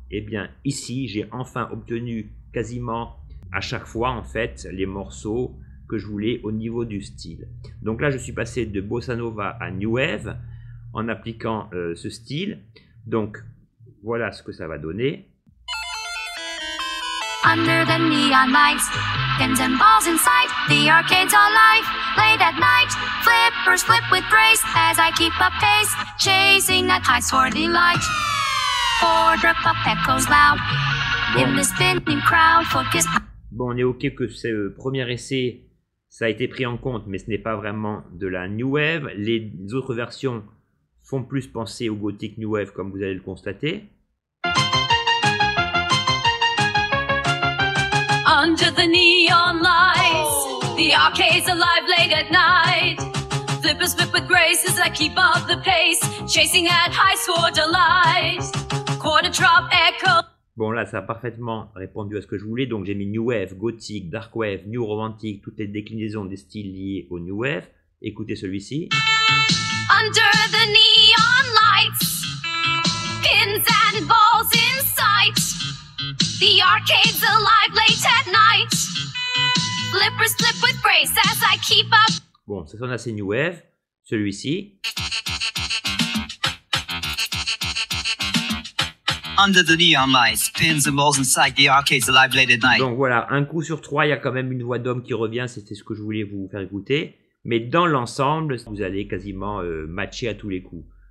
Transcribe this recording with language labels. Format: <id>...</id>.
<fr>Et bien ici, j'ai enfin obtenu quasiment à chaque fois en fait les morceaux que je voulais au niveau du style. Donc là je suis passé de Bossa Nova à New Wave en appliquant ce style. Donc voilà ce que ça va donner.</fr> <en>Under the neon lights, pins and balls in sight, the arcade's all live, late at night, flippers flip with grace as I keep up pace, chasing that high score delight. Order up echoes loud, in the spinning crowd, focus.</en> <fr>Bon, on est ok que ce premier essai, ça a été pris en compte, mais ce n'est pas vraiment de la New Wave. Les autres versions font plus penser au Gothic New Wave, comme vous allez le constater.</fr> <en>Under the neon lights, the arcade's alive late at night. Flippers flip with grace as I keep up the pace, chasing at high score delight. Quarter drop echo.</en> <fr>Bon là ça a parfaitement répondu à ce que je voulais, donc j'ai mis New Wave, Gothic, Dark Wave, New Romantic, toutes les déclinaisons des styles liés au New Wave. Écoutez celui-ci.</fr> <en>Under the neon lights, pins and balls in sight, the arcade's alive late at night, flippers flip with grace as I keep up.</en> <fr>Bon ça sonne assez New Wave, celui-ci.</fr> <en>Under the neon lights, pins and balls in sight, the arcade's alive late at night.</en> <fr>Donc voilà, un coup sur trois, il y a quand même une voix d'homme qui revient, c'était ce que je voulais vous faire écouter. Mais dans l'ensemble, vous allez quasiment matcher à tous les coups.</fr>